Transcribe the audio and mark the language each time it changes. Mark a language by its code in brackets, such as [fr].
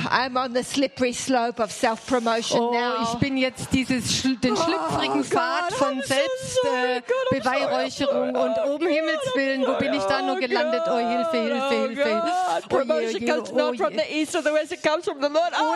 [en] I'm on the slippery slope of self-promotion oh, now. [de] Ich bin jetzt dieses den schlüpfrigen Pfad [en] God, [de] von Selbstbeweihräucherung und um Himmels willen, wo bin ich da nur gelandet? Oh Hilfe, Hilfe, Hilfe. Oh, [en] promotion comes not from the east or the west, it comes from the Lord.